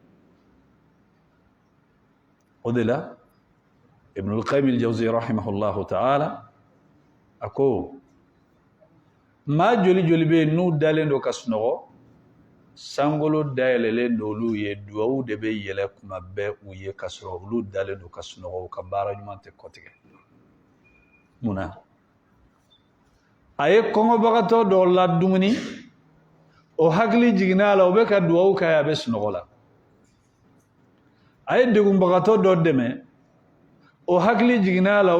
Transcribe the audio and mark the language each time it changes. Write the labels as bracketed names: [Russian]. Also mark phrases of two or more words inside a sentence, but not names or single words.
[Bambara] o de la Ibnul Qayyim al-Jawzi [Arabic] رحمه الله تعالى [Bambara] a ko maa joli joli bɛ yen n'u dalen don ka sunɔgɔ sankolo dayɛlɛlen don olu ye duwawu de bɛ yɛlɛ kuma bɛɛ u ye ka sɔrɔ olu dalen don ka sunɔgɔ u ka baara ɲuman tɛ kɔtigɛ munna a ye kɔngɔbagatɔ dɔw la dumuni o hakili jiginna a la o bɛ ka duwawu kɛ a bɛ sunɔgɔ la a ye degunbagatɔ dɔ dɛmɛ o hakili jiginna a la o